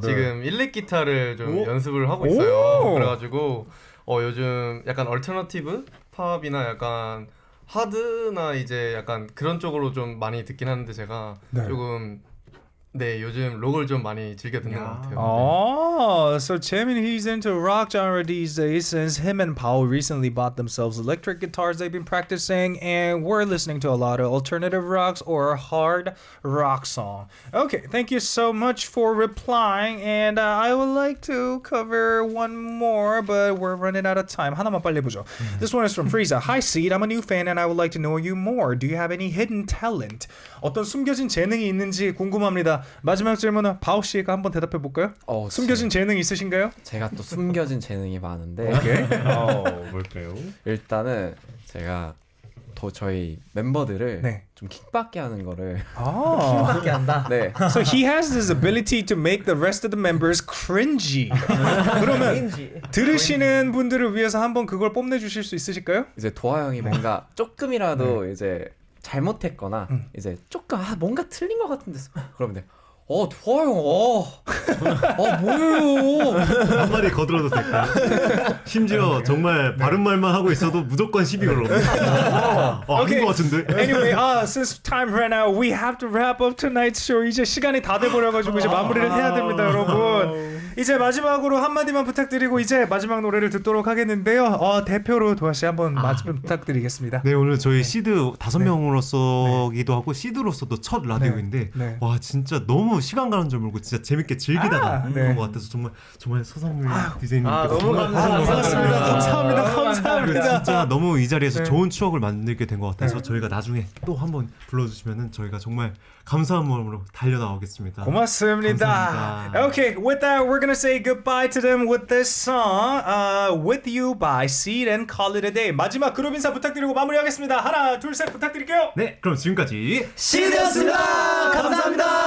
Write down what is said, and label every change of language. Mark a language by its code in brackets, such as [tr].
[ko] 지금 일렉 기타를 좀 연습을 하고 있어요. 그래가지고 요즘 약간 얼터너티브 팝이나 약간 하드나 이제 약간 그런 쪽으로 좀 많이 듣긴 하는데 제가 조금 요즘 록을 좀 많이 즐겨 듣는 것 같아요. [en] Oh, so Jamin, he's into rock genre these days since him and Paul recently bought themselves electric guitars they've been practicing, and we're listening to a lot of alternative rocks or hard rock song. Okay, thank you so much for replying, and I would like to cover one more, but we're running out of time. [ko] 하나만 빨리 보죠. [en] This one is from Frieza. Hi, Seed. I'm a new fan, and I would like to know you more. Do you have any hidden talent? [ko] 어떤 숨겨진 재능이 있는지 궁금합니다. 마지막 질문은 바오 씨가 한번 대답해 볼까요? 숨겨진 재능 있으신가요? 제가 또 숨겨진 재능이 많은데. 뭘까요? 일단은 제가 저희 멤버들을 좀 킥받게 하는 거를 킥받게 한다. 네. [en] So he has this ability to make the rest of the members cringy. [ko] 그러면 들으시는 분들을 위해서 한번 그걸 뽐내 주실 수 있으실까요? 이제 도아 형이 뭔가 조금이라도 이제 잘못했거나 이제 조금 뭔가 틀린 것 같은데 그러면 좋아요. 뭐예요? 한마디 거들어도 될까요? 심지어 정말 바른 말만 하고 있어도 무조건 시비 걸어. 아닌 것 같은데. [en] Anyway, since time ran out, we have to wrap up tonight's show. [ko] 이제 시간이 다 돼버려가지고 이제 마무리를 해야 됩니다, 여러분. 이제 마지막으로 한마디만 부탁드리고 이제 마지막 노래를 듣도록 하겠는데요. 대표로 도아 씨 한번 말씀 부탁드리겠습니다. 네, 오늘 저희 시드 5명으로서기도 하고 시드로서도 첫 라디오인데 와 진짜 너무 시간 가는 줄 모르고 진짜 재밌게 즐기다가 온 것 같아서 정말 서성물 디제이님께 너무 감사합니다. 감사합니다. 진짜 너무 이 자리에서 좋은 추억을 만들게 된 것 같아서 저희가 나중에 또 한번 불러주시면은 저희가 정말 감사한 마음으로 달려나오겠습니다. 고맙습니다. 감사합니다. [en] Okay, with that, we're gonna say goodbye to them with this song, "With You" by XEED and Call It a Day. [ko] 마지막 그룹 인사 부탁드리고 마무리하겠습니다. 하나, 둘, 셋 부탁드릴게요. 네, 그럼 지금까지 시드였습니다. 감사합니다.